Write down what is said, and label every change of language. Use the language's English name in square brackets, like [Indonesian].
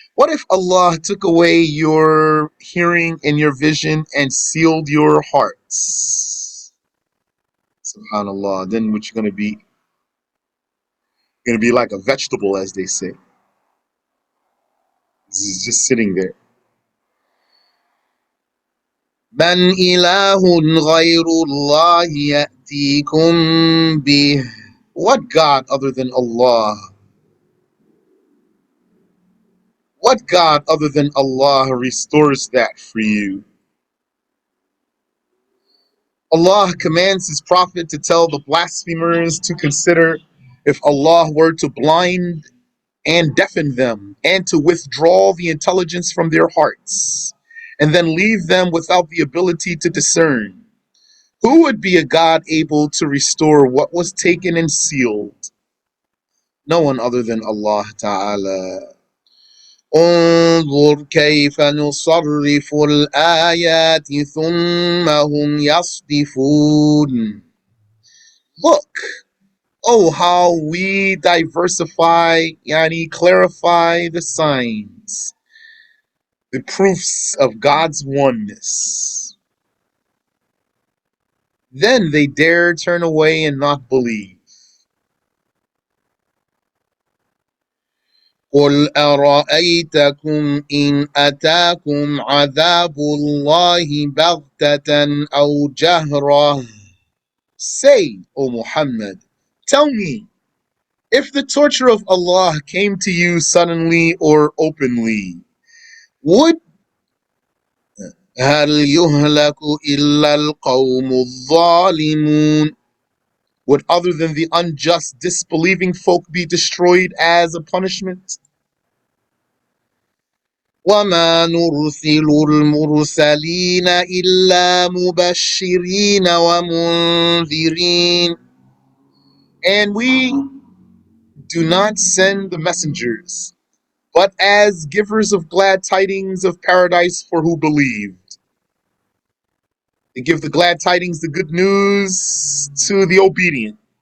[English] What if Allah took away your hearing and your vision and sealed your hearts? Subhanallah, then what you going to be? Going to be like a vegetable, as they say. This is just sitting there. [Arabic] من إله غير الله يأتيكم به. [English] What God other than Allah? What God other than Allah restores that for you? Allah commands His Prophet to tell the blasphemers to consider if Allah were to blind and deafen them and to withdraw the intelligence from their hearts and then leave them without the ability to discern. Who would be a God able to restore what was taken and sealed? No one other than Allah Ta'ala. [Arabic] انظر كيف نصرف الآيات ثم هم يصدفون. [English] Look, oh how we diversify, yani clarify the signs, the proofs of God's oneness. Then they dare turn away and not believe. [Arabic] قل أرأيتكم إن أتاكم عذاب الله بغتة أو جهرة. [English] Say, O Muhammad, tell me, if the torture of Allah came to you suddenly or openly, would [Arabic] هل يهلك إلا القوم الظالمون? [English] Would other than the unjust, disbelieving folk be destroyed as a punishment? [Arabic] وما نرسل المرسلين إلا مبشرين ومنذرين. [English] And we do not send the messengers, but as givers of glad tidings of paradise for who believed. They give the glad tidings, the good news to the obedient.